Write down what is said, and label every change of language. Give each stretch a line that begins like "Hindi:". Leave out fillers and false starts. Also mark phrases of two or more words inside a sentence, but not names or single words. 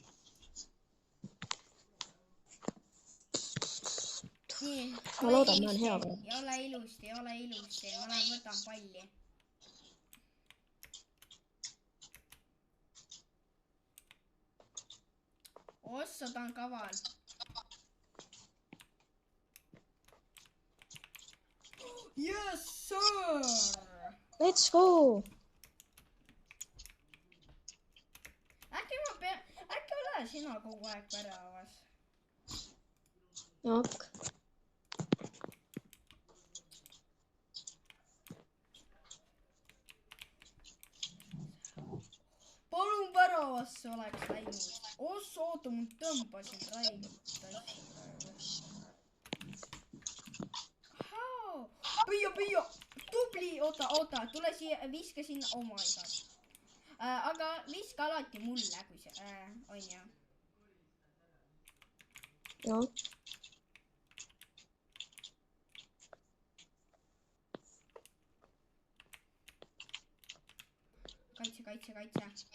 Estonian: Nii, ma loodan, ma olen hea. Ei ole ilusti. Ma lähen võtan palli. Ossa, ta on kaval.
English: Yes, sir! Let's go!
Estonian: Äkki ole sina kogu aeg väravas? Ok. Palun väravasse oleks läinud. Oota, ma tõmbasin räigelt. Püüa. Tubli, oota, tule siia, viska sinna,
English: oh my god.
Estonian: Aga viska alati mulle, kui see, on ju. Jah. Kaitse.